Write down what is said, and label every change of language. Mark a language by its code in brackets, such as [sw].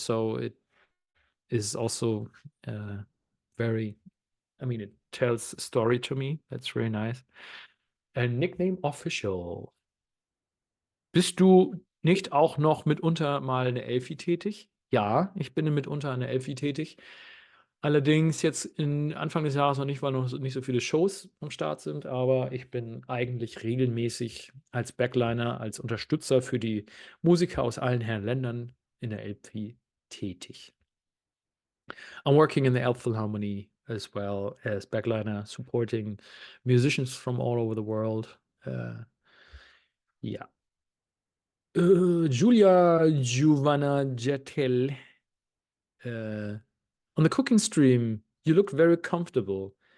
[en] So it is also very, I mean, it tells a story to me. That's really nice. And Nickname Official. [de] Bist du nicht auch noch mitunter mal eine Elfi tätig? Ja, ich bin mitunter eine Elfi tätig. Allerdings jetzt in Anfang des Jahres noch nicht, weil noch nicht so viele Shows am Start sind, aber ich bin eigentlich regelmäßig als Backliner, als Unterstützer für die Musiker aus allen Herren Ländern in der Elfi tätig. [en] I'm working in the Elbphilharmonie as well as backliner, supporting musicians from all over the world. Yeah. Julia Giovanna Jettel. On the cooking stream, you look very comfortable.